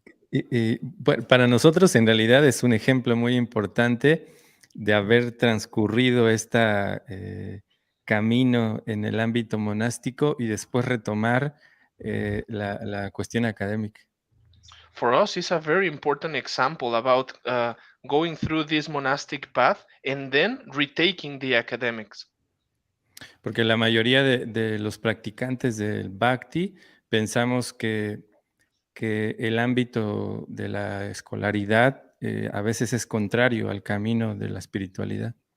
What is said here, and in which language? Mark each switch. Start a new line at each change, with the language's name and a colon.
Spanish: Y para nosotros en realidad es un ejemplo muy importante de haber transcurrido esta camino en el ámbito monástico y después retomar la cuestión académica.
English: For us, it's a very important example about going through this monastic path and then retaking the academics.
Spanish: Porque la mayoría de los practicantes del Bhakti pensamos que el ámbito de la escolaridad a veces es contrario al camino de la espiritualidad.